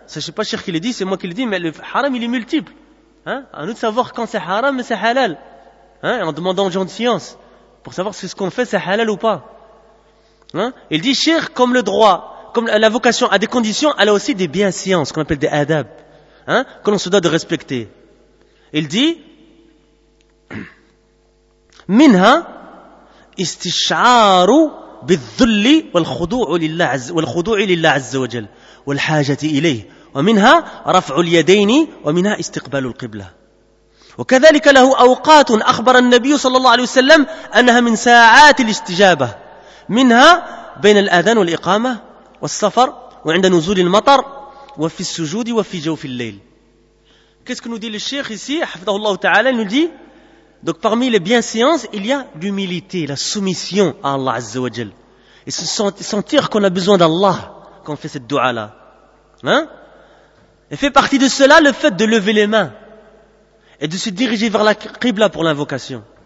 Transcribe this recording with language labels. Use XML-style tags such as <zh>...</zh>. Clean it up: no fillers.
<fr>Ça, je sais pas, Cheikh, qui le dit, c'est moi qui le dis, mais le haram, il est multiple. Hein? À nous de savoir quand c'est haram, c'est halal. Hein? En demandant aux gens de science. Pour savoir si ce qu'on fait, c'est halal ou pas. Hein? Il dit, Cheikh, comme le droit, comme la vocation a des conditions, elle a aussi des bienséances, qu'on appelle des adab. Hein? Que l'on se doit de respecter. Il dit,</fr> <ar>منها استشعار بالذل والخضوع لله عز والخضوع لله عز وجل والحاجة إليه ومنها رفع اليدين ومنها استقبال القبلة وكذلك له أوقات أخبر النبي صلى الله عليه وسلم أنها من ساعات الاستجابة منها بين الأذان والإقامة والسفر وعند نزول المطر وفي السجود وفي جوف الليل.</ar> <fr>Qu'est-ce que nous dit le Cheikh ici,</fr> <ar>حفظه الله تعالى,</ar> <fr>nous dit. Donc parmi les bienséances, il y a l'humilité, la soumission à Allah Azza wa Jal. Et se sentir qu'on a besoin d'Allah quand on fait cette dua-là. Hein? Et fait partie de cela le fait de lever les mains et de se diriger vers la Qibla pour l'invocation.</fr>